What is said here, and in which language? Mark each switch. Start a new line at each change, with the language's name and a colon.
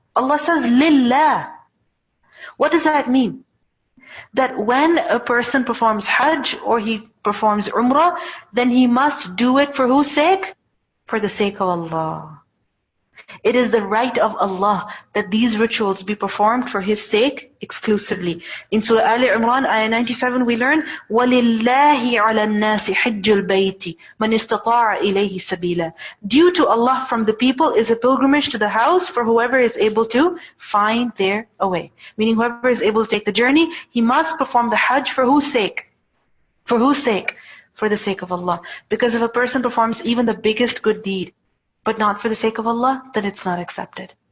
English: Allah says, lillah. What does that mean? That when a person performs Hajj or he performs Umrah, then he must do it for whose sake? For the sake of Allah. It is the right of Allah that these rituals be performed for His sake exclusively. In Surah Al-Imran, ayah 97, we learn,
Arabic: وَلِلَّهِ عَلَى النَّاسِ حِجُّ الْبَيْتِ مَنِ اسْتَطَاعَ إِلَيْهِ سَبِيلًا.
English: Due to Allah from the people is a pilgrimage to the house for whoever is able to find their way. Meaning whoever is able to take the journey, he must perform the Hajj for whose sake? For whose sake? For the sake of Allah. Because if a person performs even the biggest good deed, but not for the sake of Allah, then it's not accepted.